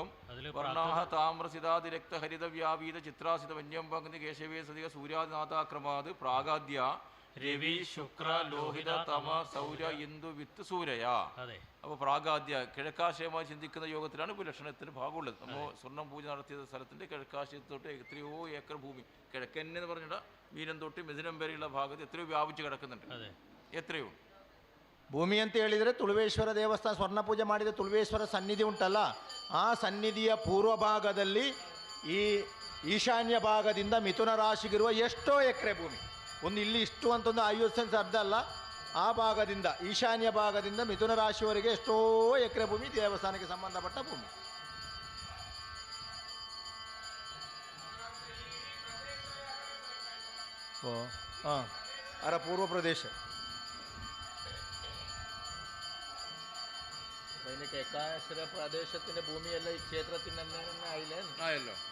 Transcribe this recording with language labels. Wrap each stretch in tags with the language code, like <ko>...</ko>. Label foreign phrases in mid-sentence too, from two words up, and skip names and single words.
<sa>വർണ്ണാഹ താമ്രസിതാതിരക്ത ഹരിത വ്യാപീത ചിത്രാസിത വന്യം പങ്ക്തി കേശവേ സതിക സൂര്യാദിനാഥാക്രമാത് പ്രാഗാദ്യ രവി ശുക്ര ലോഹിത തമ സൗര ഇന്ദു വിത്ത് സൂരയ.</sa> <ml>അപ്പോൾ പ്രാഗാദ്യ കിഴക്കാശയമായി ചിന്തിക്കുന്ന യോഗത്തിലാണ് ഇപ്പോൾ ലക്ഷണത്തിന് ഭാഗമുള്ളത്. നമ്മൾ സ്വർണ്ണം പൂജ നടത്തിയ സ്ഥലത്തിൻ്റെ കിഴക്കാശയത്തോട്ട് എത്രയോ ഏക്കർ ഭൂമി കിഴക്കന്നെന്ന് പറഞ്ഞിട്ട് മീനം തൊട്ട് മിഥുനം വരെയുള്ള ഭാഗത്ത് എത്രയോ വ്യാപിച്ച് കിടക്കുന്നുണ്ട്. എത്രയോ</ml> <kn>ಭೂಮಿ ಅಂತ ಹೇಳಿದರೆ ತುಳುವೇಶ್ವರ ದೇವಸ್ಥಾನ ಸ್ವರ್ಣ ಪೂಜೆ ಮಾಡಿದ ತುಳುವೇಶ್ವರ ಸನ್ನಿಧಿ ಉಂಟಲ್ಲ, ಆ ಸನ್ನಿಧಿಯ ಪೂರ್ವ ಭಾಗದಲ್ಲಿ ಈ ಈಶಾನ್ಯ ಭಾಗದಿಂದ ಮಿಥುನ ರಾಶಿಗಿರುವ ಎಷ್ಟೋ ಎಕರೆ ಭೂಮಿ, ಒಂದು ಇಲ್ಲಿ ಇಷ್ಟು ಅಂತ ಒಂದು 50 ಸೆನ್ಸ್ ಅರ್ಧ ಅಲ್ಲ, ಆ ಭಾಗದಿಂದ ಈಶಾನ್ಯ ಭಾಗದಿಂದ ಮಿಥುನ ರಾಶಿಯವರೆಗೆ ಎಷ್ಟೋ ಎಕರೆ ಭೂಮಿ ದೇವಸ್ಥಾನಕ್ಕೆ ಸಂಬಂಧಪಟ್ಟ ಭೂಮಿ. ಓ ಹಾಂ, ಅದರ ಪೂರ್ವ ಪ್ರದೇಶ</kn> <ml>അതിന് കേക്കാശ്ര പ്രദേശത്തിൻ്റെ ഭൂമിയല്ല ഈ ക്ഷേത്രത്തിൻ്റെ തന്നെ ആയില്ലേ? ആയല്ലോ.</ml>